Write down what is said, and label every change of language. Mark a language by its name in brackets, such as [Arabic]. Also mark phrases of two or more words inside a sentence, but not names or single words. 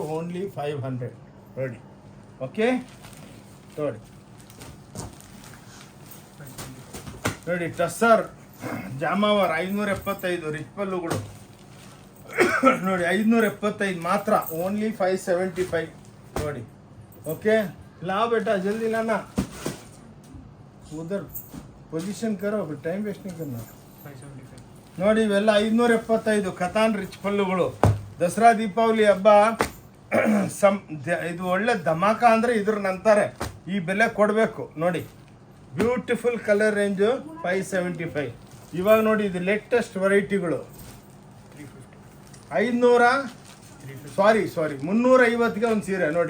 [Kannada] ಓನ್ಲಿ 500 ನೋಡಿ. ಓಕೆ ನೋಡಿ. ನೋಡಿ ಟಸರ್ ಜಾಮಾವರ್ 575 ರಿಚ್ ಪಲ್ಲುಗಳು ನೋಡಿ. 575 ಮಾತ್ರ. ಓನ್ಲಿ 575 ನೋಡಿ. [Hindi] ಓಕೆ ला बेटा जल्दी लाना, उधर पोजीशन करो, [English] time waste [Hindi] नहीं करना. [Kannada] ನೋಡಿ ಇವೆಲ್ಲ 575 ಕತಾನ್ ರಿಚ್ ಪಲ್ಲುಗಳು. ದಸರಾ ದೀಪಾವಳಿ ಹಬ್ಬ ಇದು ಒಳ್ಳೆ ಧಮಾಕ ಅಂದರೆ ಇದ್ರ ನಂತರ ಈ ಬೆಲೆ ಕೊಡಬೇಕು ನೋಡಿ. [English] beautiful colour range 575. [Kannada] ಇವಾಗ ನೋಡಿ ಇದು [English] latest varieties. [Kannada] 350ಗೆ ಒಂದು ಸೀರೆ ನೋಡಿ.